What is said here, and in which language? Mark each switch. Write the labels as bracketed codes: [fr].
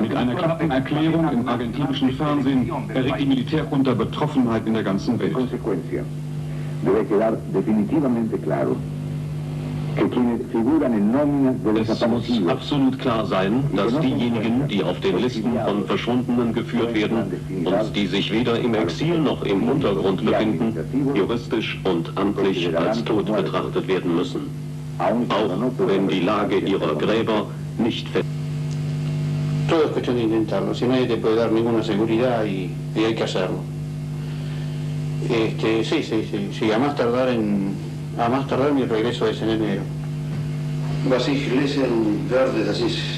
[de] Mit einer Klappenerklärung im argentinischen Fernsehen erregt die Militärjunta Betroffenheit in der ganzen Welt. [es] Debe quedar definitivamente claro que quienes figuran en nóminas de [de] Es muss absolut klar sein, dass diejenigen, die auf den Listen von Verschwundenen geführt werden und die sich weder im Exil noch im Untergrund befinden, juristisch und amtlich als tot betrachtet werden müssen. Auch wenn die Lage ihrer Gräber nicht fest. [es] Todo es cuestión de intentarlo, si nadie te puede dar ninguna seguridad y hay que hacerlo. Sí, a más tardar mi regreso es en enero. [de] Was ich lesen werde, das ist